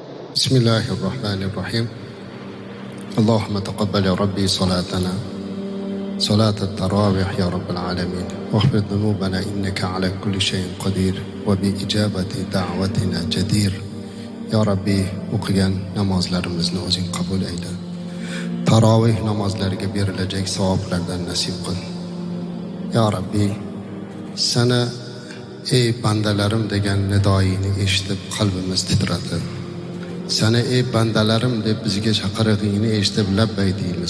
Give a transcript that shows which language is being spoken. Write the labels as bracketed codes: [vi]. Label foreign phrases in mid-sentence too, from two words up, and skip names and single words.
[ar] بسم الله الرحمن الرحيم. اللهم تقبل يا ربي صلاتنا صلاة التراويح يا رب العالمين، واغفر ذنوبنا إنك على كل شيء قدير وبإجابة دعوتنا جدير. يا ربي [uz] o'qigan namozlarimizni o'zing qabul ayla. Tarovih namozlariga berilajak savoblardan nasib qil. [ar] يا ربي, [uz] sana ey bandalarim degan nidoyini eshitib qalbimiz titradi. Sana ey bandalarim deb bizga chaqirig'ingni eshitib labbay deymiz.